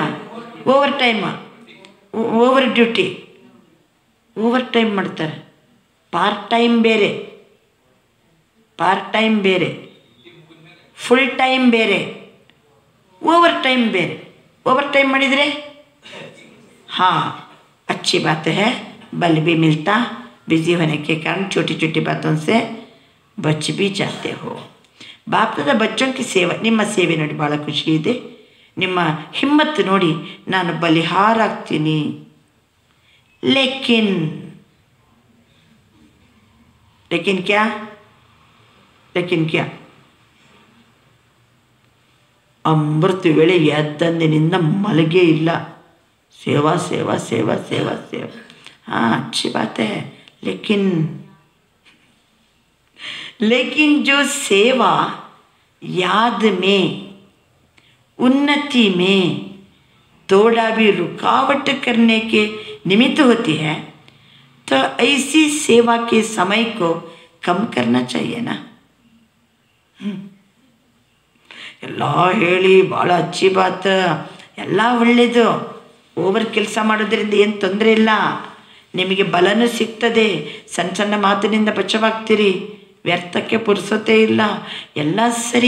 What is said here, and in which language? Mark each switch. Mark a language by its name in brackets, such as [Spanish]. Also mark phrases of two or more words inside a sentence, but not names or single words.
[English] over time, over duty, over time ಮಾಡ್ತಾರೆ. part time ಬೇರೆ, full time ಬೇರೆ, over time ಬೇರೆ. [Kannada] ಓವರ್ ಟೈಮ್ ಮಾಡಿದರೆ [Hindi] हाँ अच्छी बात है, बल भी मिलता. बिजी होने के कारण छोटी छोटी बातों से बच भी जाते हो. बापदादा बच्चों की सेवा, [Kannada] ನಿಮ್ಮ ಸೇವೆ ನೋಡಿ ಭಾಳ ಖುಷಿ ಇದೆ. ನಿಮ್ಮ ಹಿಮ್ಮತ್ತು ನೋಡಿ ನಾನು ಬಲಿಹಾರ ಆಗ್ತೀನಿ. [Hindi] लेकिन लेकिन क्या लेकिन क्या [Kannada] ಅಮೃತ ವೇಳೆ ಎದ್ದಂದಿನಿಂದ ಮಲಗೇ ಇಲ್ಲ. ಸೇವಾ ಸೇವಾ ಸೇವಾ ಸೇವಾ ಸೇವಾ. [Hindi] हाँ अच्छी बात है, लेकिन जो सेवा याद में, उन्नति में थोड़ा भी रुकावट करने के निमित्त होती है, तो ऐसी सेवा के समय को कम करना चाहिए ना. [Kannada] ಎಲ್ಲ ಹೇಳಿ ಭಾಳ [Hindi] अच्छी बात, [Kannada] ಎಲ್ಲ ಒಳ್ಳೆಯದು. ಓವರ್ ಕೆಲಸ ಮಾಡೋದ್ರಿಂದ ಏನು ತೊಂದರೆ ಇಲ್ಲ, ನಿಮಗೆ ಬಲನೂ ಸಿಗ್ತದೆ. ಸಣ್ಣ ಸಣ್ಣ ಮಾತಿನಿಂದ ಬಚಾವಾಗ್ತೀರಿ, ವ್ಯರ್ಥಕ್ಕೆ ಪುರ್ಸೊತ್ತೇ ಇಲ್ಲ, ಎಲ್ಲ ಸರಿ.